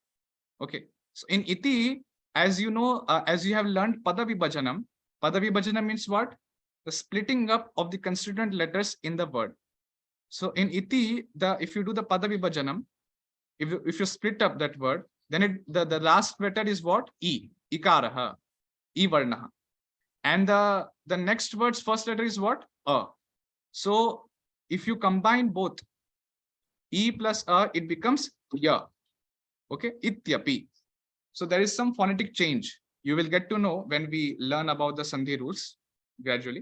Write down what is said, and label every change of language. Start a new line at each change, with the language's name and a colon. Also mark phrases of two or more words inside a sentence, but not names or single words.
English: Okay, so in iti, as you know, as you have learned Padavibhajanam. Padavibhajanam means what? The splitting up of the constituent letters in the word. So in iti, if you do the pada vibhajanam, if you split up that word, then the last letter is what?
Sanskrit: ए, इकारः, ए वर्णः.
English: And the next word's first letter is what? A. So if you combine both e plus a, it becomes ya. Okay, ityapi. So there is some phonetic change. You will get to know when we learn about the Sandhi rules gradually.